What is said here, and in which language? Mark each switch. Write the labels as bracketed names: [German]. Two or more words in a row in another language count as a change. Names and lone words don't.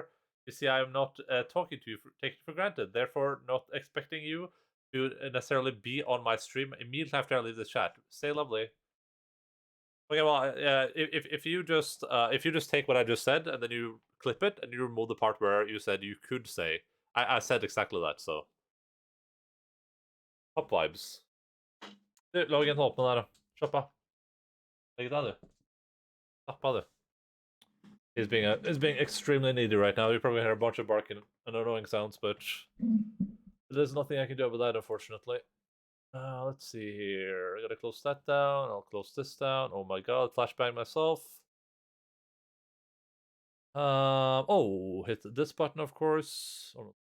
[English] You see, I'm not talking to you, taking for granted. Therefore, not expecting you to necessarily be on my stream immediately after I leave the chat. Stay lovely. Okay, well, if you just take what I just said and then you clip it and you remove the part where you said you could say, I said exactly that. So, pop vibes. [Norwegian] Du, lag en åpne der, da. Slapp av. Legg deg, du. Slapp av, du. [English] He's being extremely needy right now. You probably hear a bunch of barking and annoying sounds, but there's nothing I can do about that, unfortunately. Let's see here. I gotta close that down. I'll close this down. Oh my god, flashbang myself. Oh, hit this button, of course.